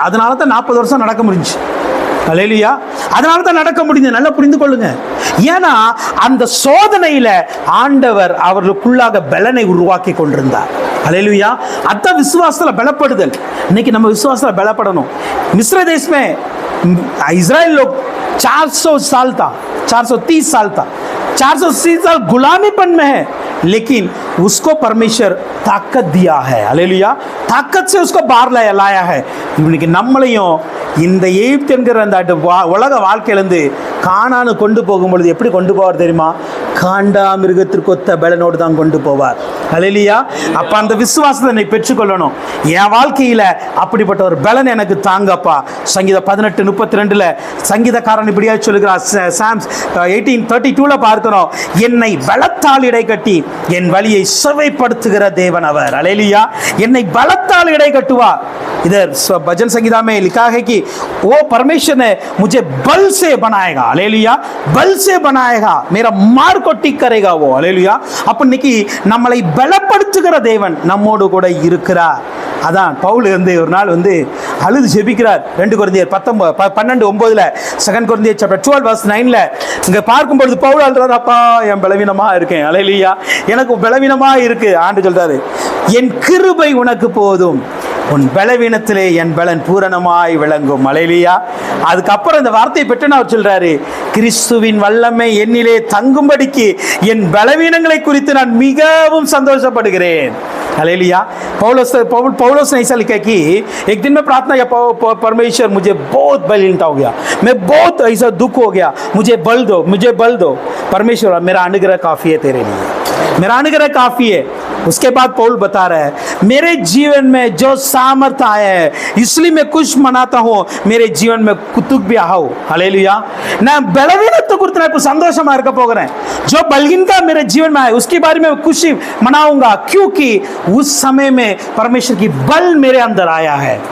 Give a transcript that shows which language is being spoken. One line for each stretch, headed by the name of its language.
Tamil: அதனால தான் 40 வருஷம் நடக்க முடிஞ்சு. ஹல்லேலூயா. அதனால தான் நடக்க முடிஞ்சது. நல்லா புரிந்து கொள்ளுங்க. ஏன்னா அந்த சோதனையில ஆண்டவர் அவர்களுக்குள்ளாக பலனை உருவாக்கி கொண்டிருந்தார். ஹல்லேலூயா. அதான் விசுவாசத்துல பலப்படுதல். இன்னைக்கு நம்ம விசுவாசத்துல பலப்படணும்.
Hindi: मिस्र देश में इजराइल लोग 400 साल था, 430 साल था, 430 साल गुलामीपन में है, लेकिन उसको परमेश्वर ताकत दिया है. हालेलुया. ताकत से उसको बाहर लाया है.
Tamil: இன்னைக்கு நம்மளையும் இந்த எகிப்து என்கிற அந்த உலக வாழ்க்கையிலேருந்து கானானு கொண்டு போகும்பொழுது எப்படி கொண்டு போவார் தெரியுமா? காண்டா மிருகத்திற்கு ஒத்த பலனோடு தான் கொண்டு போவார். ஹல்லேலூயா. அப்போ அந்த விசுவாசத்தை நீ பெற்றுக்கொள்ளணும். என் வாழ்க்கையில் அப்படிப்பட்ட ஒரு பலன் எனக்கு தாங்கப்பா. சங்கீதம் 18:32 சங்கீதக்காரன் இப்படியா சொல்லுகிறார். சாம்ஸ் 18:32 பார்க்கிறோம், என்னை பலத்தால் இடை கட்டி என் வழியை செவைப்படுத்துகிற தேவன் அவர். ஹல்லேலூயா. என்னை பலத்தால் இடை கட்டுவார்.
Hindi: इधर भजन संगीता में लिखा है कि वो परमेश्वर ने मुझे बल से बनाएगा. हालेलुया. बल से बनाएगा, मेरा मार को ठीक करेगा वो. हालेलुया.
Tamil: அப்ப இன்னைக்கு நம்மளை பலப்படுத்துகிற தேவன் நம்மோடு கூட இருக்கிறார். அதான் பவுல் வந்து ஒரு நாள் வந்து அழுது ஜெபிக்கிறார். 2 கொரிந்தியர் 12:9 2 கொரிந்தியர்
English: chapter 12 verse 9
Tamil: இங்க பார்க்கும்போது பவுல் அழுறார், அப்பா என் பலவீனமா இருக்கேன். ஹல்லேலூயா. எனக்கு பலவீனமா இருக்கு. ஆண்டு சொல்றாரு, என் கிருபை உனக்கு போதும், உன் பலவீனத்திலே என் பலன் பூரணமாய் விளங்கும். ஹல்லேலூயா. அதுக்கப்புறம் இந்த வார்த்தையை பெற்று அவர் சொல்றாரு, கிறிஸ்துவின் வல்லமை என்னிலே தங்கும்படிக்கு என் பலவீனங்களை குறித்து நான் மிகவும் சந்தோஷப்படுகிறேன்.
Hindi: हालेलुया. पौलुस ने ऐसा लिखा कि एक दिन में प्रार्थना किया, परमेश्वर मुझे बहुत बलहीनता हो गया, मैं बहुत ऐसा दुख हो गया, मुझे बल दो परमेश्वर, मेरा अनुग्रह काफ़ी है तेरे लिए, मेरा अनुग्रह काफ़ी है. उसके बाद पौल बता रहा है, मेरे जीवन में जो सामर्थ्य आया है इसलिए मैं खुश मनाता हूँ, मेरे जीवन में कुतुक भी आओ. हालेलुया.
Tamil: நான் பலவீனத்தை குறித்து நான் இப்போ சந்தோஷமா இருக்க போகிறேன்.
Hindi: जो बलहीनता मेरे जीवन में आए उसके बारे में खुशी मनाऊंगा, क्योंकि उस समय में परमेश्वर की बल मेरे अंदर आया है.